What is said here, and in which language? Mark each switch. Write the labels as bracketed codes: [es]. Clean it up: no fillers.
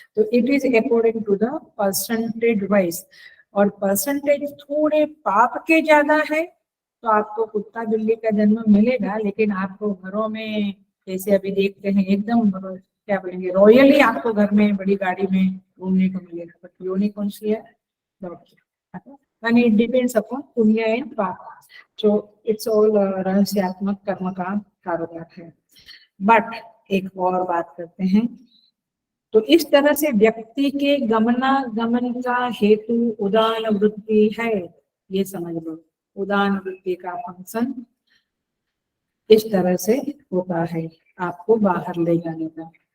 [hi] तो [en] it is according to the percentage wise, [hi] और percentage थोड़े पाप के ज्यादा है तो आपको कुत्ता बिल्ली का जन्म मिलेगा, लेकिन आपको घरों में जैसे अभी देखते हैं एकदम क्या बोलेंगे रॉयली आपको घर में बड़ी गाड़ी में घूमने को मिलेगा, बट योनि कौन सी है? [en] and it depends upon पुण्य and पाप। so it's all [hi] रहस्यात्मक कर्म का कारोबार है। बट एक और बात करते हैं, तो इस तरह से व्यक्ति के गमनागमन का हेतु उदान वृत्ति है, ये समझ लो। उदान वृत्ति का फंक्शन इस तरह से होता है, आपको बाहर ले जाने का।